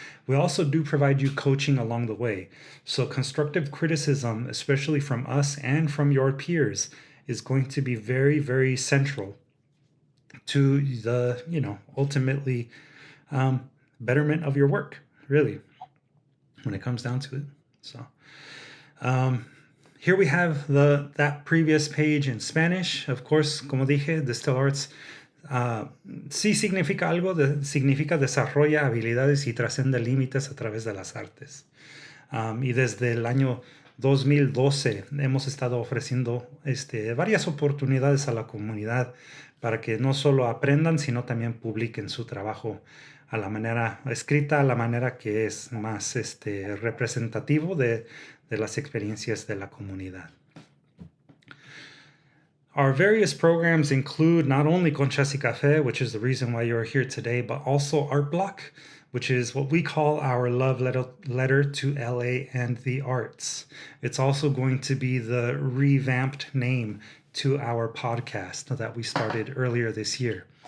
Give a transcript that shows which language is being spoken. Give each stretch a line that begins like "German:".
English: We also do provide you coaching along the way. So constructive criticism, especially from us and from your peers, is going to be very, very central to the, ultimately betterment of your work, really, when it comes down to it. So here we have that previous page in Spanish. Of course,
Spanish: como dije, Distilled Arts sí significa algo, significa desarrolla habilidades y trasciende límites a través de las artes. Y desde el año 2012 hemos estado ofreciendo varias oportunidades a la comunidad para que no solo aprendan, sino también publiquen su trabajo a la manera escrita, a la manera que es más representativo de las experiencias de la comunidad.
English: Our various programs include not only Conchas y Café, which is the reason why you're here today, but also Art Block, which is what we call our love letter to LA and the arts. It's also going to be the revamped name to our podcast that we started earlier this year.